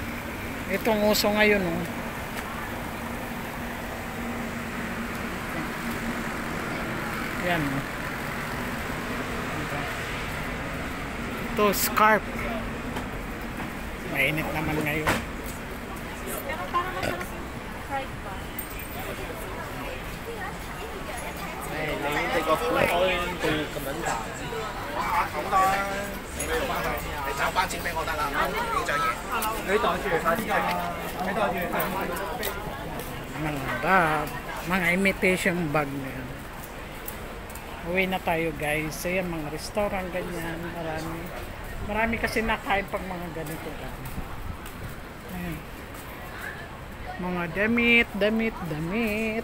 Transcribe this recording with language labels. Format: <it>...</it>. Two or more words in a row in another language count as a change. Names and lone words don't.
<tl>Itong uso ngayon, no? Yan, no? Ito, scarf. Mainit naman ngayon. Pero parang masarap yung fried ba?</tl> <yue>你哋個款開到咁樣大，好啦，你找翻錢俾我得啦，呢張嘢。你袋住快啲啊！你袋住快啲。</yue> <tl>Mga bag, mga</tl> <en>imitation bag</en> <tl>na yan. Uwi na tayo guys. Ayan, mga restaurant ganyan. Marami kasi nakain pag mga ganito. Ayan. Mga damit.</tl>